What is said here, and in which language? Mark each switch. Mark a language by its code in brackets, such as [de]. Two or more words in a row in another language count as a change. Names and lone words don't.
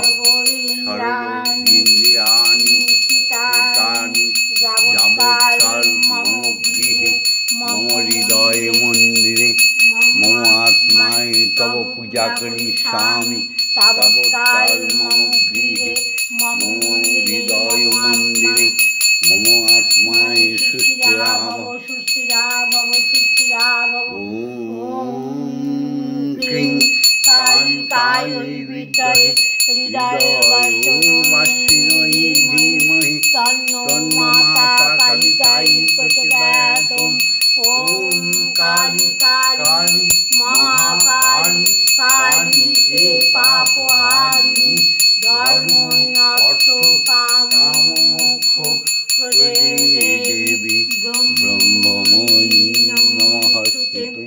[sa] সর্বইন্দ্রিয়াণি চিত্তানি যাবৎকাল মম গৃহে মম হৃদয় মন্দিরে মম আত্মায় তব পূজা করিষ্যামি তাবৎকাল মম গৃহে মম হৃদয় মন্দিরে মম আত্মায় সুস্থিরা ভব। ওম ক্রিং কালিকায় বিদ্মহে হৃদয় বাসিনৈ ধীমহি তন্নো মাতা কালিকায় প্রচোদয়াৎ। ওম কালী কালী মহাকালী কালী হে পাপহারিণী ধর্ম অর্থ কাম মোক্ষ প্রদে দেবী ব্রহ্মময়ী নমস্তে।